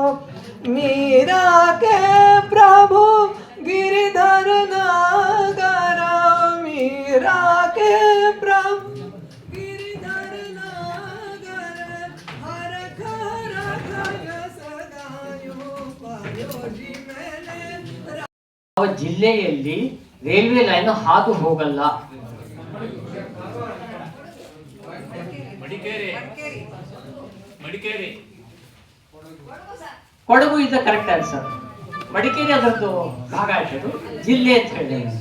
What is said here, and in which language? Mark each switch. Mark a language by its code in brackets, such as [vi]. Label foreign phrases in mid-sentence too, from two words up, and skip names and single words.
[hi] मीरा के प्रभु गिरिधर नागर, मीरा के प्रभु गिरिधर नागर, हर घर घर सदायो। पायो जी मैंने [kn] ಯಾವ ಜಿಲ್ಲೆಯಲ್ಲಿ ರೈಲ್ವೆ ಲೈನ್ ಹಾದು ಹೋಗಲ್ಲ? ಮಡಿಕೇರಿ. [en] Kodagu is the correct answer. [kn] ಮಡಿಕೇರಿ ಅದರದ್ದು ಭಾಗ ಆಯ್ತು, ಜಿಲ್ಲೆ ಅಂತ ಹೇಳಿ.